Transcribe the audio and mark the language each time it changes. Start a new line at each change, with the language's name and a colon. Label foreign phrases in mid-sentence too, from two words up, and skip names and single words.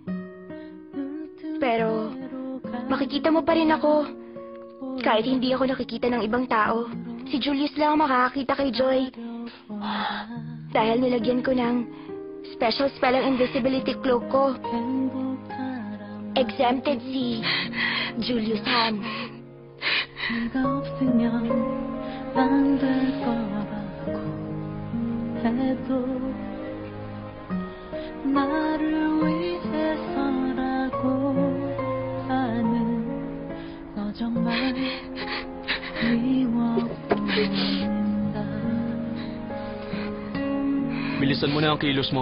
Filipino: Pero makikita mo pa rin ako kahit hindi ako nakikita ng ibang tao. Si Julius lang ang makakakita kay Joy. Dahil nilagyan ko ng
English: special spell
Filipino: ang
English: invisibility cloak
Filipino: ko. Exempted si Julius Han.
Korean: 네가 없으면 안 될 거라고 해도 나를 위해서라고 하는 너 정말 미워 보인다.
Filipino: Bilisan mo na ang kilos mo.